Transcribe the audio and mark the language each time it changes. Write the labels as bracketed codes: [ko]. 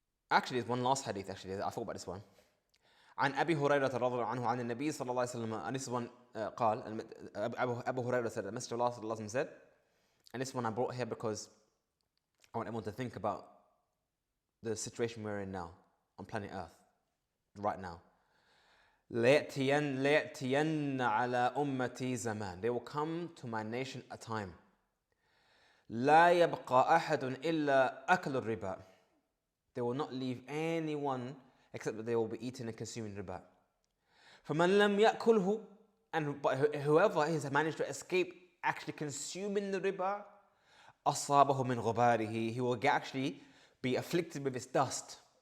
[en] Actually, there's one last hadith. Actually, I thought about this one. [ar] عن أبي هريرة رضي الله عنه عن النبي صلى الله عليه وسلم, [en] and this one قال, Abu Hurairah said, the Messenger of Allah [ar] صلى الله عليه وسلم [en] said, and this one I brought here because I want everyone to think about the situation we're in now on planet Earth, right now. [ar] ليأتين على أمتي زمان. [en] They will come to my nation a time. [ar] لا يبقى أحد إلا أكل الربا. [en] They will not leave anyone except that they will be eating and consuming riba. [ar] فَمَنْ لَمْ يَأْكُلْهُ, [en] but whoever has managed to escape actually consuming the riba, [ar] أَصَابَهُ مِنْ غُبَارِهِ, [en] he will actually be afflicted with its dust.